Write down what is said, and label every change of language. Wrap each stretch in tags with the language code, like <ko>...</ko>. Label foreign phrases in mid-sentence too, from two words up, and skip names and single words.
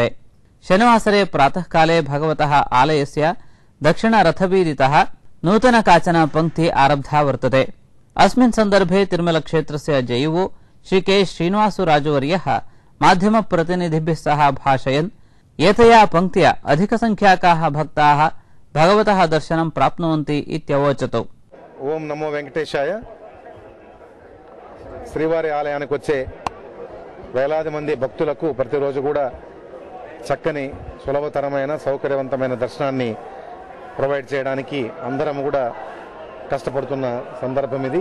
<sa>शनिवासरे प्रातःकाले भगवतः आलयस्य दक्षिण रथबीदितः नूतन काचन पंक्ति आरब्धा वर्तते। अस्मिन् सन्दर्भे तिरुमल क्षेत्रस्य जैवो श्री के श्रीनिवासराजुवर्यः माध्यम प्रतिनिधिभिः सह भाषयन् एतया पंक्त्या अधिकसंख्याकाः भक्ताः भगवतः दर्शनं प्राप्नुवन्ति इत्यवोचत्।</sa> <te>ఓం నమో వెంకటేశాయ. శ్రీవారి ఆలయానికి వచ్చే వేలాది మంది భక్తులకు ప్రతిరోజు కూడా చక్కని సులభతరమైన సౌకర్యవంతమైన దర్శనాన్ని ప్రొవైడ్ చేయడానికి అందరం కూడా కష్టపడుతున్న సందర్భం ఇది.</te>